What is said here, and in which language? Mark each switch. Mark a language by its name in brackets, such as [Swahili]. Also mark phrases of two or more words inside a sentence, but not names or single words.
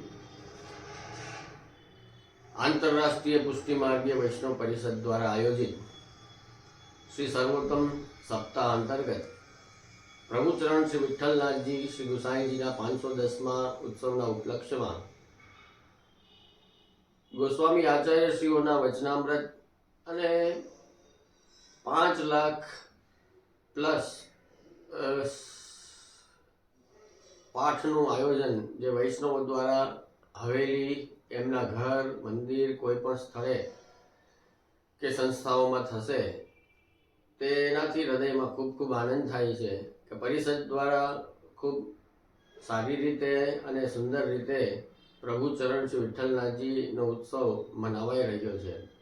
[Gujarati] આંતરરાષ્ટ્રીય પુષ્ટિ માર્ગીય વૈષ્ણવ પરિષદ દ્વારા આયોજિત શ્રી સર્વોત્તમ સપ્તાહ અંતર્ગત પ્રભુચરણ શ્રી વિઠ્ઠલનાથ જી શ્રી ગુસાઈ જી 510મા ઉત્સવના ઉપલક્ષ્યમાં ગોસ્વામી આચાર્યશ્રીઓના વચનામૃત અને 5 લાખ પ્લસ પાઠનું આયોજન જે વૈષ્ણવો દ્વારા હવેલી એમના ઘર મંદિર કોઈ પણ સ્થળે કે સંસ્થાઓમાં થશે તેનાથી હૃદયમાં ખૂબ ખૂબ આનંદ થાય છે કે પરિષદ દ્વારા ખૂબ સારી રીતે અને સુંદર રીતે પ્રભુ ચરણ શ્રી વિઠ્ઠલનાથજીનો ઉત્સવ મનાવાઈ રહ્યો છે।